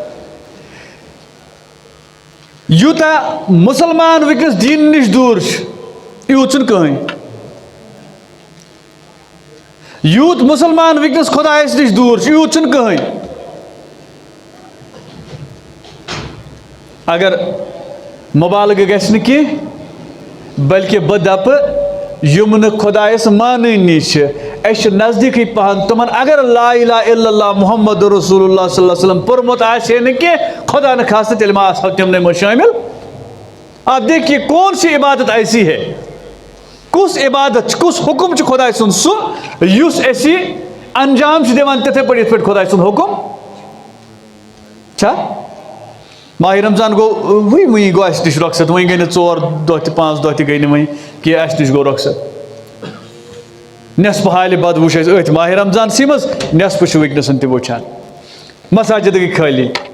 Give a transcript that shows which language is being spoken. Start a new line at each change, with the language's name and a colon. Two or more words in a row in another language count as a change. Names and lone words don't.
Kashmiri: یوٗتاہ مُسلمان ونکس دیٖن نِش دوٗر چھُ یوٗت چھُنہٕ کٕہٕنۍ یوٗت مُسلمان ونکس خدایس نِش دوٗر چھُ یوٗت چھُنہٕ کٕہٕنۍ اگر مُبالغہٕ گژھِ نہٕ کینٛہہ بلکہ بہٕ دپہٕ یم نہٕ خدایس مانٲنی چھِ اَسہِ چھِ نزدیٖکٕے پہن تِمن اگر
Arabic: لا الہ الا اللہ محمد رسول اللہ صلی اللہ علیہ وسلم
Kashmiri: پوٚرمُت آسہِ ہے نہٕ کینٛہہ خدا نہ خاصہ تیٚلہِ ما آسہو تِمنٕے منٛز شٲمِل
Urdu: آپ دیکھیے کون سی عبادت ایسی ہے
Kashmiri: کس عبادت کس حکم چھ خدا سن سہ یس اسی انجام چھ دِوان تِتھے پٲٹھۍ یِتھ پٲٹھۍ خدا سُنٛد حکم چھا ماہ رمضان گو وٕنی گوٚو اَسہِ نِش رۄخصت وۄنۍ گٔے نہٕ 4 دۄہ تہِ 5 دۄہ تہِ گٔے نہٕ وۄنۍ کینٛہہ اَسہِ نِش گوٚو رۄخصت نٮ۪صفہٕ حالہِ بد وٕچھ اَسہِ أتھۍ ماہ رمضانسٕے منٛز نٮ۪صفہٕ چھُ وٕنکٮ۪نَسن تہِ وٕچھان مساجد گٔے خٲلی